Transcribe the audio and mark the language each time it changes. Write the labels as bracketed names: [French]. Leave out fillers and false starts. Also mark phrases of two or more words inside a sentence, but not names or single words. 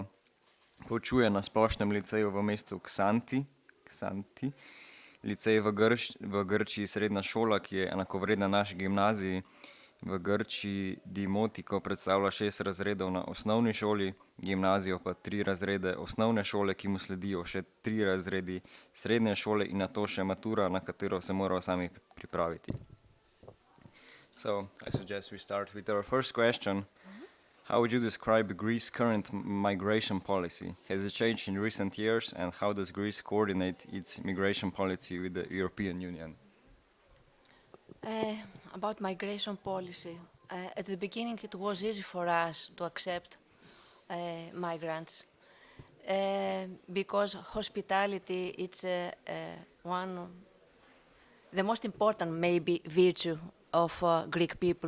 [Slovenian] Poučuje na splošnem liceju v mestu Ksanti, licej v Grčiji srednja šola, ki je enakovredna naši gimnaziji. V Grčiji Dimotiko predstavlja 6 razredov na osnovni šoli, gimnazijo pa 3 razrede osnovne šole, ki mu sledijo še 3 razredi srednje šole in nato še matura, na katero se morajo sami pripraviti. [English] So, I suggest we start with our first question. How would you describe Greece's current migration policy? Has it changed in recent years, and how does Greece coordinate its migration policy with the European Union? About migration policy, at the beginning it was easy for us to accept migrants because hospitality it's the most important maybe virtue of Greek people.